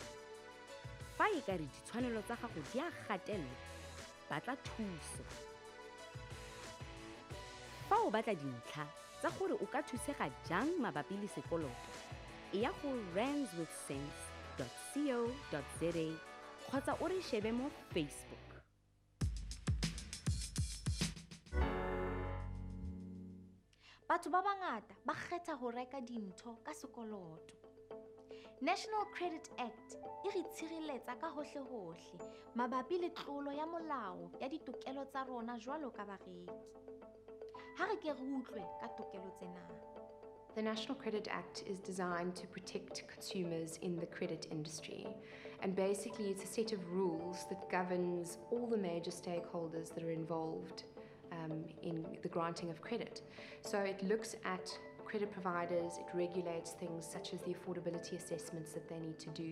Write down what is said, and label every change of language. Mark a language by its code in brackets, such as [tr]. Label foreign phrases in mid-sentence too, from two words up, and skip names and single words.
[tn] Fa e ka re ditshwanelo tsa gago di a gatelelwa, batla thuso. Fa o batla dintlha tsa gore o ka thusega jang mabapi le sekoloto, e ya go randswithsense.co.za kgotsa o re shebe mo Facebook. [st] Batho ba bangata ba kgetha ho reka dintho ka sekoloto. National Credit Act e re tshireletsa ka hohle hohle mabapi le tlolo ya molao ya ditokelo tsa rona jwalo ka bareki. Ha re ke re utlwe ka tokelo tsena. [en] The National Credit Act is designed to protect consumers in the credit industry. And basically, it's a set of rules that governs all the major stakeholders that are involved in the granting of credit. So it looks at credit providers, it regulates things such as the affordability assessments that they need to do.